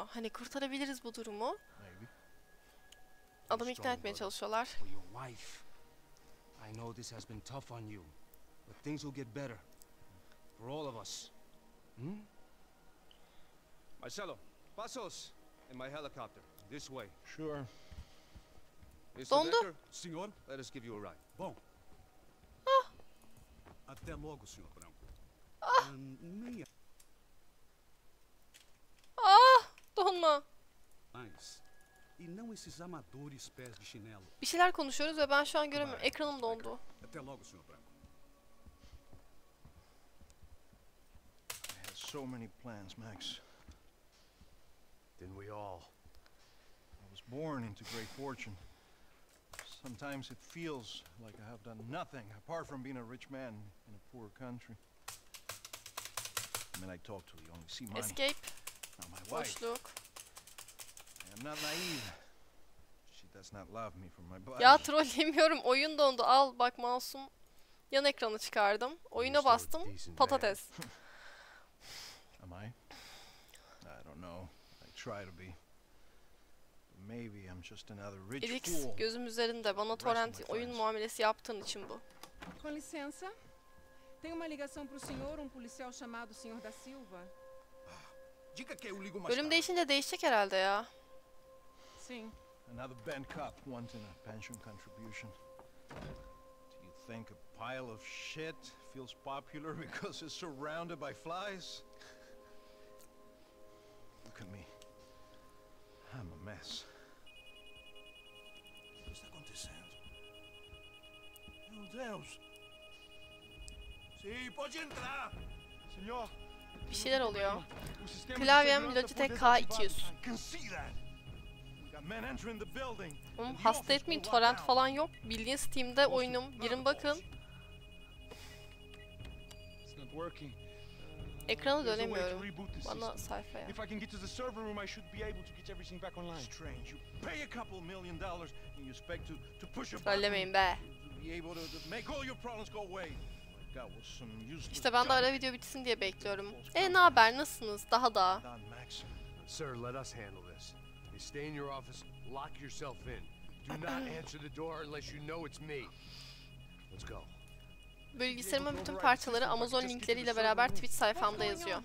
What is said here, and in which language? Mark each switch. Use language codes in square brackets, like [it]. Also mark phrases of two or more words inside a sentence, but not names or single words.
[tr] Hani kurtarabiliriz bu durumu. Adamı ikna etmeye çalışıyorlar. [en] Marcelo, pasos in my helicopter. This way. Sure. [tr] Dondu. [en] Senhor, let us give you a ride. [pt] Bom. Ah. Até logo, senhor Branco. [tr] Ah. Ah, donma. [pt] E não esses amadores pés de chinelo. [tr] Bir şeyler konuşuyoruz ve ben şu an göremiyorum. Ekranım dondu. [pt] Até logo, senhor Branco. [en] I had so many plans, Max. Didn't we all? I was born into great fortune. Sometimes it feels like I have done nothing apart from being a rich man in a poor country. I mean, I talk to you, only see money. Escape. Not my wife. [tr] Boşluk. [en] I am not naive. She does not love me for my body. [tr] Ya trollemiyorum. Oyun dondu. Al bak masum. Yan ekranı çıkardım. Oyuna bastım. Patates. [en] Am I? I don't know. I try to be. Maybe I'm just another rich Elix fool. [tr] gözüm üzerinde. Bana torrent oyun muamelesi yaptığın için bu. [pt] com licença. Tenho uma ligação para o senhor, policial chamado Senhor da Silva. Diga que eu ligo mais [tr] Bölüm [pt] tarde. [tr] değişince değişecek herhalde ya. [pt] Sim. [en] Another bent cop wanting a pension contribution. Do you think a pile of shit feels popular because it's surrounded by flies? Look at me. I'm a mess. [pt] O que está acontecendo? Meu Deus! Sim, pode entrar! [es] Senor! [tr] Bir şeyler oluyor. Klavyem Logitech K200. Oğlum hasta etmeyin, torrent falan yok. Bildiğin Steam'de oyunum. Girin bakın. Ekranı dönemiyorum. Bana sayfaya. Trollemeyin be. İşte ben de ara video bitsin diye bekliyorum. Ne haber, nasılsınız? Daha da. [en] Sir, let us handle this. You stay in your office, lock yourself in. Do not answer the door unless you know it's me. Let's go. [tr] Bilgisayarımın bütün parçaları Amazon linkleriyle beraber Twitch sayfamda yazıyor.